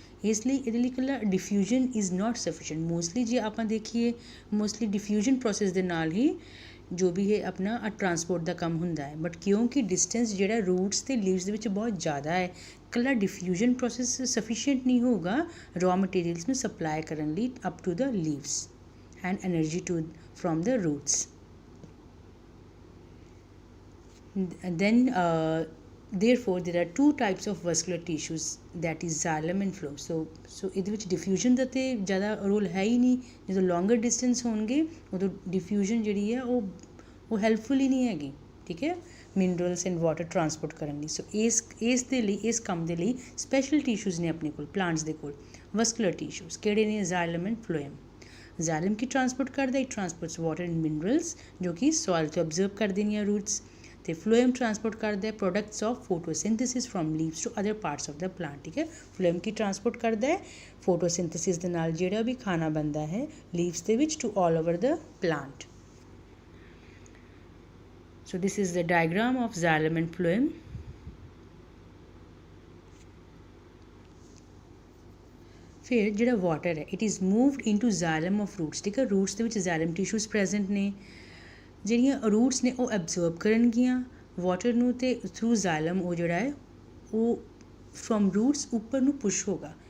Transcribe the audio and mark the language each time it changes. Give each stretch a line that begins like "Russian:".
Punjabi: ਇਸ ਲਈ ਇਹਦੇ ਲਈ ਇਕੱਲਾ diffusion
English: Is not sufficient.
Punjabi: Mostly ਜੇ ਆਪਾਂ ਦੇਖੀਏ ਮੋਸਟਲੀ ਡਿਫਿਊਜ਼ਨ ਪ੍ਰੋਸੈਸ ਦੇ ਨਾਲ ਹੀ ਜੋ ਵੀ ਇਹ ਆਪਣਾ ਟਰਾਂਸਪੋਰਟ ਦਾ ਕੰਮ ਹੁੰਦਾ ਹੈ. ਬਟ ਕਿਉਂਕਿ ਡਿਸਟੈਂਸ ਜਿਹੜਾ ਰੂਟਸ ਅਤੇ ਲੀਵਸ ਦੇ ਵਿੱਚ ਬਹੁਤ ਜ਼ਿਆਦਾ ਹੈ, ਇਕੱਲਾ ਡਿਫਿਊਜ਼ਨ ਪ੍ਰੋਸੈਸ ਸਫੀਸ਼ੀਐਂਟ ਨਹੀਂ ਹੋਊਗਾ ਰॉ ਮਟੀਰੀਅਲਸ ਨੂੰ ਸਪਲਾਈ ਕਰਨ ਲਈ
English: Up to the leaves and energy from the roots. And then therefore there are two types of vascular tissues, that is xylem and phloem.
Punjabi: So ਇਹਦੇ ਵਿੱਚ diffusion ਦਾ ਤੇ ਜ਼ਿਆਦਾ role ਹੈ ਹੀ ਨਹੀਂ. ਜਦੋਂ longer distance ਹੋਣਗੇ ਉਦੋਂ diffusion ਜਿਹੜੀ ਹੈ ਉਹ ਹੈਲਪਫੁਲ ਹੀ ਨਹੀਂ ਹੈਗੀ. ਠੀਕ ਹੈ, ਮਿਨਰਲਸ ਐਂਡ ਵਾਟਰ ਟਰਾਂਸਪੋਰਟ ਕਰਨ ਲਈ. ਸੋ ਇਸ ਦੇ ਲਈ ਇਸ ਕੰਮ ਦੇ ਲਈ ਸਪੈਸ਼ਲ ਟਿਸ਼ੂਜ਼ ਨੇ ਆਪਣੇ ਕੋਲ ਪਲਾਂਟਸ ਦੇ ਕੋਲ. ਵਸਕੂਲਰ ਟਿਸ਼ੂਜ਼ ਕਿਹੜੇ ਨੇ? xylem and phloem. xylem Ki transport ਕਰਦਾ?
English: it transports water and minerals
Punjabi: ਜੋ ਕਿ ਸੋਇਲ ਤੋਂ ਅਬਜ਼ਰਵ ਕਰਦੇ ਨੇ
English: Roots.
Punjabi: ਅਤੇ ਫਲੋਐਮ ਟਰਾਂਸਪੋਰਟ ਕਰਦਾ ਹੈ
English: Products of photosynthesis from leaves to other parts of the plant.
Punjabi: ਠੀਕ ਹੈ, ਫਲੋਐਮ ਕੀ ਟਰਾਂਸਪੋਰਟ ਕਰਦਾ ਹੈ ਫੋਟੋਸਿੰਥੇਸਿਸ ਦੇ ਨਾਲ ਜਿਹੜਾ ਵੀ ਖਾਣਾ ਬਣਦਾ ਹੈ ਲੀਵਸ ਦੇ ਵਿੱਚ
English: To all over the plant. So this is the diagram of xylem and phloem.
Punjabi: ਫਿਰ ਜਿਹੜਾ ਵਾਟਰ ਹੈ
English: It is moved into xylem of roots.
Punjabi: ਠੀਕ ਹੈ, ਰੂਟਸ ਦੇ ਵਿੱਚ xylem ਟਿਸ਼ੂਜ਼ ਪ੍ਰੈਜ਼ੈਂਟ ਨੇ. ਜਿਹੜੀਆਂ ਰੂਟਸ ਨੇ ਉਹ ਐਬਜ਼ਰਬ ਕਰਨਗੀਆਂ ਵਾਟਰ ਨੂੰ ਅਤੇ ਥਰੂ xylem ਉਹ ਜਿਹੜਾ ਹੈ ਉਹ ਫਰੋਮ ਰੂਟਸ ਉੱਪਰ ਨੂੰ ਪੁਸ਼ ਹੋਗਾ.